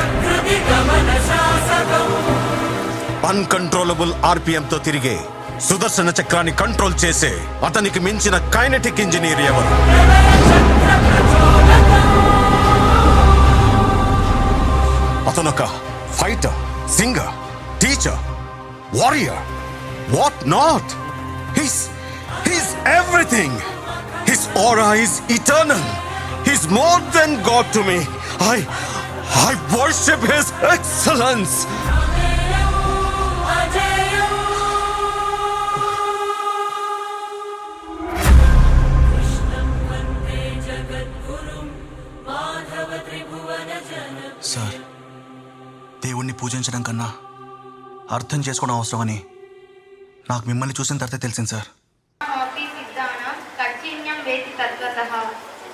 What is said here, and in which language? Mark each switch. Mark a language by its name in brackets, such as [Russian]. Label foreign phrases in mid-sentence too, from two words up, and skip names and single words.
[Telugu] అన్కంట్రోలబుల్ ఆర్పిఎంతో తిరిగే సుదర్శన చక్రాన్ని కంట్రోల్ చేసే అతనికి మించిన [English] kinetic engineer [Telugu] ఎవరు? [English] అతనొక fighter, singer, teacher, warrior, what not. He's everything. His aura is eternal. He's more than God to me. I worship His excellence. [Telugu] సార్, దేవుణ్ణి పూజించడం కన్నా అర్థం చేసుకోవడం అవసరమని నాకు మిమ్మల్ని చూసిన తర్వాత తెలిసింది సార్. [Sanskrit] వేతి తత్వతః